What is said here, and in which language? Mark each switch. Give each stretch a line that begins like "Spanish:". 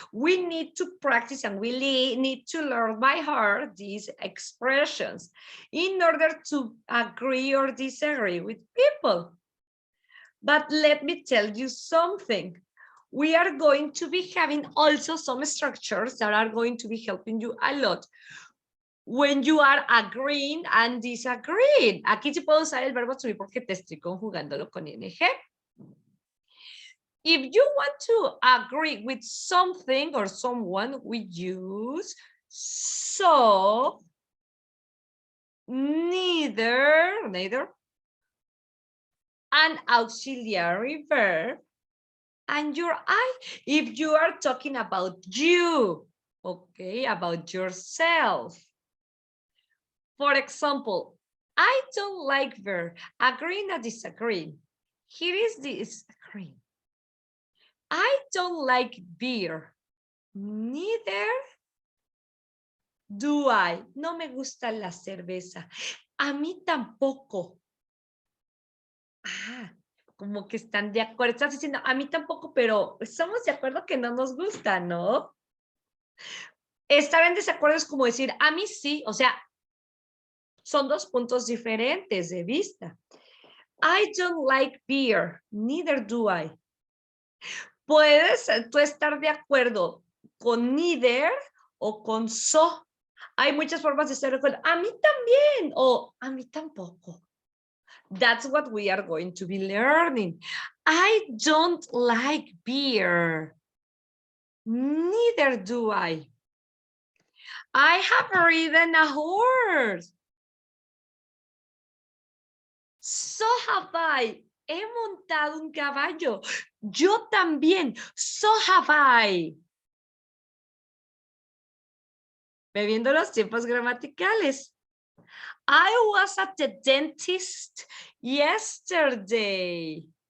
English: We need to practice and we need to learn by heart these expressions in order to agree or disagree with people. But let me tell you something. We are going to be having also some structures that are going to be helping you a lot when you are agreeing and disagreeing.
Spanish: Aquí sí puedo usar el verbo to be porque te estoy conjugándolo con ing.
English: If you want to agree with something or someone, we use so, neither, an auxiliary verb, and your I. If you are talking about you, okay, about yourself. For example, I don't like verb, agreeing or disagreeing. Here is this agreeing. I don't like beer. Neither do I?
Spanish: No me gusta la cerveza. A mí tampoco. Ah, como que están de acuerdo. Estás diciendo, a mí tampoco, pero estamos de acuerdo que no nos gusta, ¿no? Estar en desacuerdo es como decir, a mí sí, o sea, son dos puntos diferentes de vista.
English: I don't like beer, neither do I.
Spanish: Puedes tú estar de acuerdo con neither o con so. Hay muchas formas de estar de acuerdo. A mí también o a mí tampoco.
English: That's what we are going to be learning. I don't like beer. Neither do I. I have ridden a horse. So have I.
Spanish: He montado un caballo. Yo también.
English: So have I.
Spanish: Bebiendo los tiempos gramaticales.
English: I was at the dentist yesterday.